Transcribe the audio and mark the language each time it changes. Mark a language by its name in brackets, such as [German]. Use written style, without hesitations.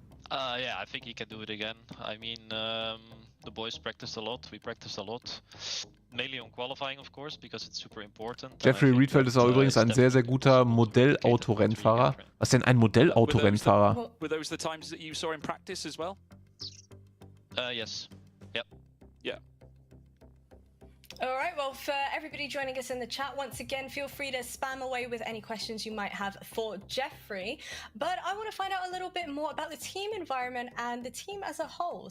[English] Yeah, I think he can do it again. I mean, the boys practiced a lot. We practiced a lot. Mainly on qualifying, of course, because it's super important. [German] Jeffrey Riedfeld ist auch übrigens ein sehr, sehr guter Modellautorennfahrer. Was ist denn ein Modellautorennfahrer? [English] Were those the times that you saw in practice as well? Yes. Yep. Yeah. All right, well, for everybody joining us in the chat, once again, feel free to spam away with any questions you might have for Jeffrey. But I want to find out a little bit more about the team environment and the team as a whole.